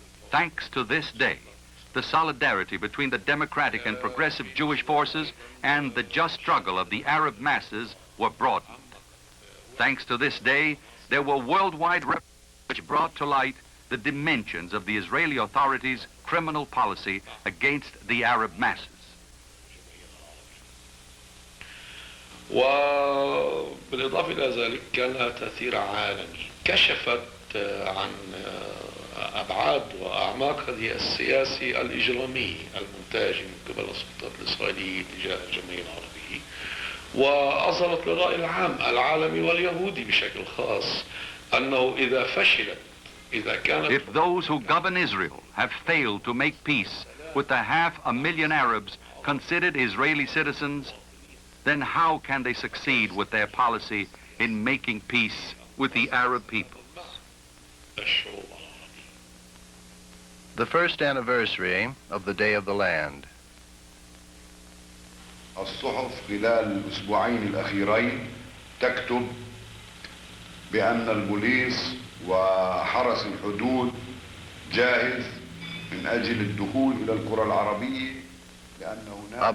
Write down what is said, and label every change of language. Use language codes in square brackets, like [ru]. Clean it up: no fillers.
[en] Thanks to this day, the solidarity between the democratic and progressive Jewish forces and the just struggle of the Arab masses were broadened. Thanks to this day, there were worldwide reports which brought to light the dimensions of the Israeli authorities' criminal policy against the Arab masses. [ar] وبالإضافة إلى ذلك كان لها تأثير عالمي كشفت عن أبعاد وأعماق هذه السياسة الإجرامية المنتهجة من قبل السلطات الإسرائيلية تجاه الجمهورية العربية وأظهرت للرأي العام العالمي واليهودي بشكل خاص أنه إذا فشلت [en] If those who govern Israel have failed to make peace with the 500,000 Arabs considered Israeli citizens, then how can they succeed with their policy in making peace with the Arab peoples? The first anniversary of the Day of the Land. [ar] الصحف خلال الأسبوعين الأخيرين تكتب بأن البوليس وحرس الحدود جاهز من أجل الدخول إلى القرى العربية لأن هناك